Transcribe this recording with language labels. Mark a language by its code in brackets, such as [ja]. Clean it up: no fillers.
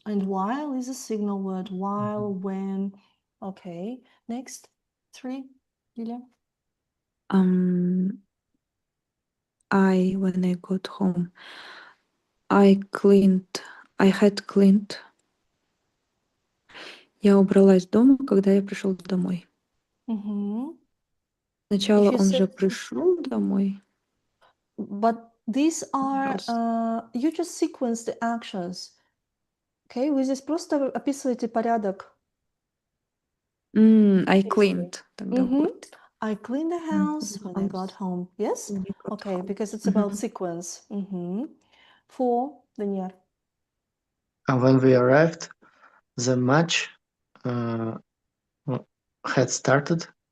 [en] And while is a signal word. While, when. Okay. Next. 3, Julia. When I got home, I had cleaned. [ru] Я убралась дома, когда я пришел домой. Mm-hmm. Сначала [en] If you [ru] он же пришел домой. [en] but these are, [ru] Просто. [en] you just sequence the actions. [ru] Okay, вы здесь просто описываете порядок. [en] I cleaned [ru] тогда Mm-hmm. будет. [en] I cleaned the house when I got home. Yes? When I got Okay, home. because it's about sequence. Mm-hmm. 4, Daniel. And when we arrived, the match had started.